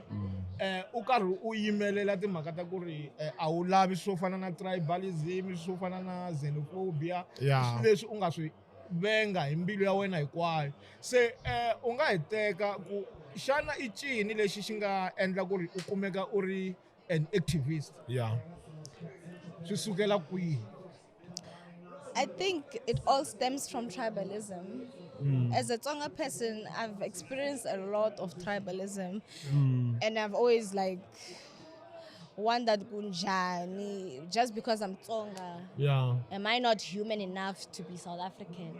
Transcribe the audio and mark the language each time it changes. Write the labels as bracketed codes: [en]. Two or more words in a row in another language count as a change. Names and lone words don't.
[ts] U karhi u yimelela timhaka ta ku ri a wu lavi swo fana na tribalism, swo fana na xenophobia, leswi u nga swi venga hi mbilu ya wena hinkwayo. Se u nga hi teka ku xana i cini lexi xi nga endla ku ri u kumeka u ri [en] an activist? [ts] Swi sukela kwihi? [en] I think it all stems from tribalism. As a Tsonga person, I've experienced a lot of tribalism, and I've always like wondered, Gunjani, just because I'm Tsonga, am I not human enough to be South African?